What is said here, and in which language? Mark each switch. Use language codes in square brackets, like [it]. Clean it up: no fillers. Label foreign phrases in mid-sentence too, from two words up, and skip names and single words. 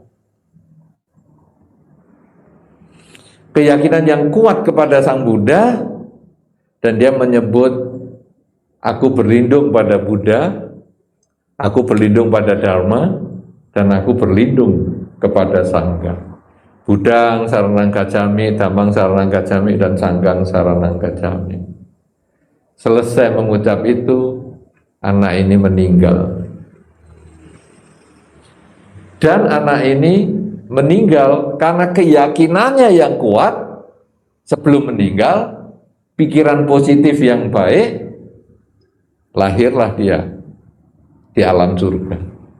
[id] Keyakinan yang kuat kepada Sang Buddha, dan dia menyebut, aku berlindung pada Buddha, aku berlindung pada Dharma, dan aku berlindung kepada Sangha. [pi] Budang saranang gacami, dhammang saranang gacami, dan sanggang saranang gacami. [id] Selesai mengucap itu, anak ini meninggal. Dan anak ini meninggal karena keyakinannya yang kuat. Sebelum meninggal, pikiran positif yang baik, lahirlah dia di alam surga.